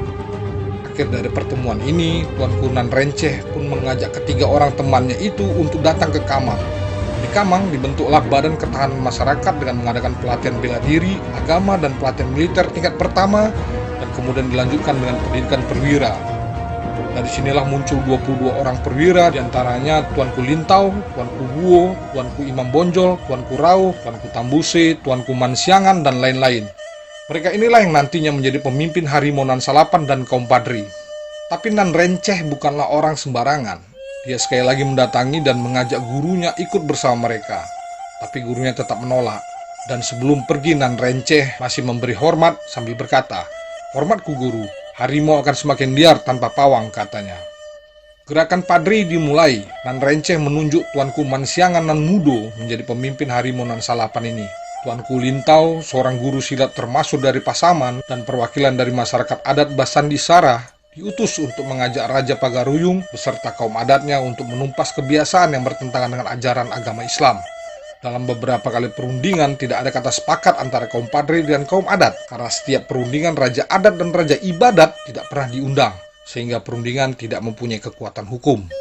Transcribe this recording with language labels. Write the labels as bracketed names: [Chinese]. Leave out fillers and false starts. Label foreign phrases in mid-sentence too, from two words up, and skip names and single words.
[Indonesian] Akhir dari pertemuan ini, Tuanku Nan Receh pun mengajak ketiga orang temannya itu untuk datang ke Kamang. Di Kamang dibentuklah Badan Ketahanan Masyarakat dengan mengadakan pelatihan bela diri, agama, dan pelatihan militer tingkat pertama, dan kemudian dilanjutkan dengan pendidikan perwira. Dari sinilah muncul 22 orang perwira, diantaranya Tuanku Lintau, Tuanku Buo, Tuanku Imam Bonjol, Tuanku Rau, Tuanku Tambuse, Tuanku Mansiangan, dan lain-lain. Mereka inilah yang nantinya menjadi pemimpin Harimau Nan Salapan dan kaum Padri. Tapi Nan Receh bukanlah orang sembarangan. Dia sekali lagi mendatangi dan mengajak gurunya ikut bersama mereka. Tapi gurunya tetap menolak. Dan sebelum pergi, Nan Receh masih memberi hormat sambil berkata, "Hormatku guru, harimau akan semakin liar tanpa pawang," katanya. Gerakan Padri dimulai. Nan Receh menunjuk Tuanku Mansiangan Nan Mudo menjadi pemimpin Harimau Nan Salapan ini. Tuanku Lintau, seorang guru silat termasuk dari Pasaman dan perwakilan dari masyarakat adat Basandi Sara, diutus untuk mengajak Raja Pagaruyung beserta kaum adatnya untuk menumpas kebiasaan yang bertentangan dengan ajaran agama Islam. Dalam beberapa kali perundingan tidak ada kata sepakat antara kaum Padri dan kaum adat, karena setiap perundingan Raja Adat dan Raja Ibadat tidak pernah diundang, sehingga perundingan tidak mempunyai kekuatan hukum.